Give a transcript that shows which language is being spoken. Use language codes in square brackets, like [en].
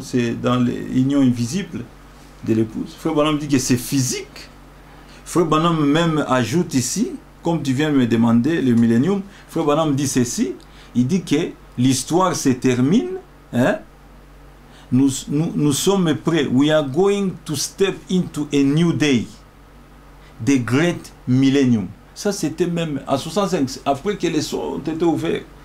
[fr] C'est dans l'union invisible de l'épouse. Frère Branham dit que c'est physique. Frère Branham même ajoute ici, comme tu viens de me demander, le millénium, Frère Branham dit ceci, il dit que l'histoire se termine, hein? Nous sommes prêts. [en] We are going to step into a new day. The great millennium. [fr] Ça, c'était même à 65, après que les cieux ont été ouverts.